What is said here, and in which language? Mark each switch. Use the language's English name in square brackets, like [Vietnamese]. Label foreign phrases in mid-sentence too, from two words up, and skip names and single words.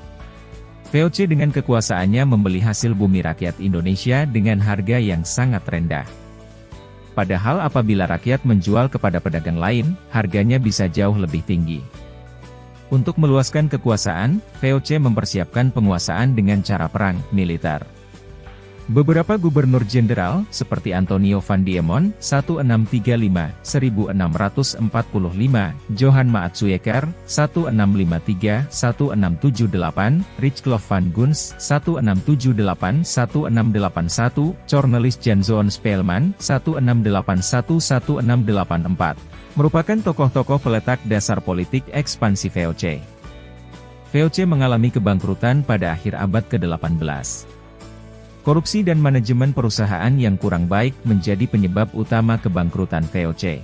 [Indonesian] VOC dengan kekuasaannya membeli hasil bumi rakyat Indonesia dengan harga yang sangat rendah. Padahal apabila rakyat menjual kepada pedagang lain, harganya bisa jauh lebih tinggi. Untuk meluaskan kekuasaan, VOC mempersiapkan penguasaan dengan cara perang militer. Beberapa gubernur jenderal, seperti Antonio van Diemon, 1635-1645, Johan Maatsueker, 1653-1678, Richclof van Guns, 1678-1681, Cornelis Jan Zoon Speelman, 1681-1684, merupakan tokoh-tokoh peletak dasar politik ekspansi VOC. VOC mengalami kebangkrutan pada akhir abad ke-18. Korupsi dan manajemen perusahaan yang kurang baik menjadi penyebab utama kebangkrutan VOC.